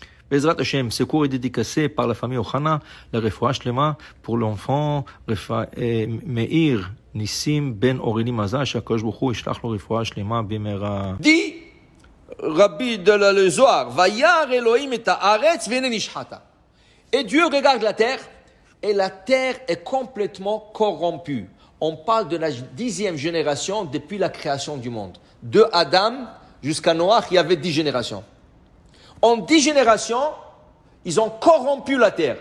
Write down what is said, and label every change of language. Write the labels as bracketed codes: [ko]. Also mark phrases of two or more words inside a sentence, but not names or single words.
[he] בעזרת השם, [fr] secours est dédicacé par la famille Ohana, la [he] רפואה שלמה [fr] pour l'enfant Meir Nissim ben Oreli Maza, [he] שהקדוש ברוך הוא ישלח לו רפואה שלמה במהרה. [fr] Dit Rabbi de le Zohar, [he] וירא אלהים את הארץ והנה נשחתה. [fr] Et Dieu regarde la terre, et la terre est complètement corrompue. On parle de la 10e génération depuis la création du monde. De Adam jusqu'à Noach, il y avait 10 générations. En 10 générations, ils ont corrompu la terre.